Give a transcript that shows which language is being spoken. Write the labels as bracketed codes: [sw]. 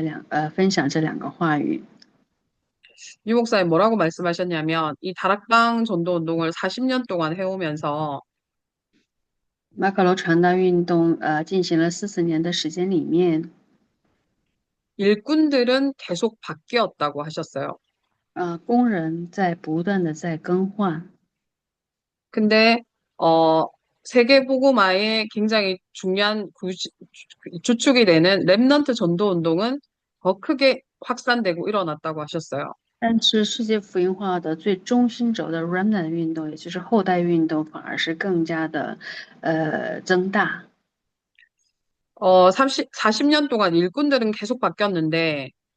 [zh] 那这一周和下一周，我们希望通过这2个时间一起分享这2个话语。 [ko] 유 목사님 뭐라고 말씀하셨냐면, 이 다락방 전도 운동을 40년 동안 해오면서 [zh] 马可罗传道运动进行了40年的时间里面， [ko] 일꾼들은 계속 바뀌었다고 하셨어요. [zh] 工人在不断的在更换， [ko] 근데 세계복음화의 굉장히 중요한 주축이 되는 렘넌트 전도 운동은 더 크게 확산되고 일어났다고 하셨어요. [zh] 但是世界福音化的最中心轴的 Remnant 运动，也就是后代运动，反而是更加的增大。 [ko] 40년 동안 일꾼들은 계속 바뀌었는데